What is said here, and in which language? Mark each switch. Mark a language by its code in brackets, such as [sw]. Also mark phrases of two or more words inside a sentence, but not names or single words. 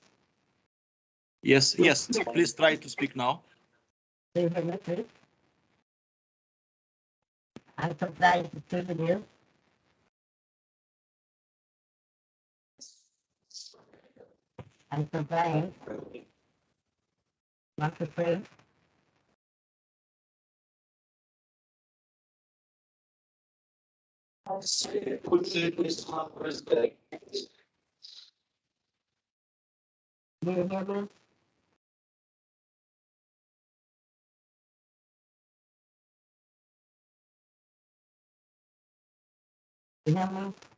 [en] Yes, please try to speak now. Do you hear me, please? I'm surprised to see you. I'm surprised. Not to say. Do you hear me? Do you hear me?